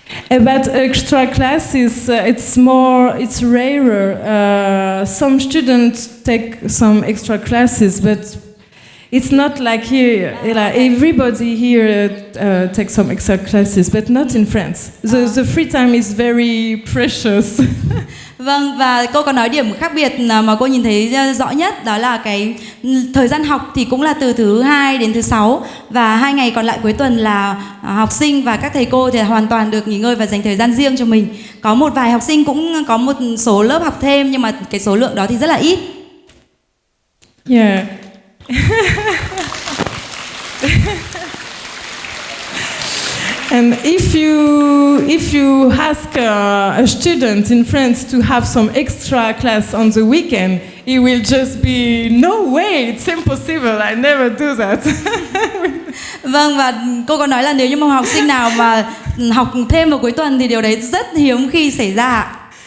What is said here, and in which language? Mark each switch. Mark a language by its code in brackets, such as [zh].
[en] About extra classes, it's rarer. Some students take some extra classes, but it's not like here. Like everybody here takes some extra classes, but not in France. The free time is very precious. [vi] Vâng, và cô có nói điểm khác biệt mà cô nhìn thấy rõ nhất, đó là cái thời gian học thì cũng là từ thứ 2 đến thứ 6, và 2 ngày còn lại cuối tuần là học sinh và các thầy cô thì hoàn toàn được nghỉ ngơi và dành thời gian riêng cho mình. Có một vài học sinh cũng có một số lớp học thêm, nhưng mà cái số lượng đó thì rất là ít. [en] Yeah. And if you ask a student in France to have some extra class on the weekend, he will just be, no way, it's impossible, I never do that. [vi] Vâng, và cô có nói là nếu như một học sinh nào mà học thêm vào cuối tuần thì điều đấy rất hiếm khi xảy ra.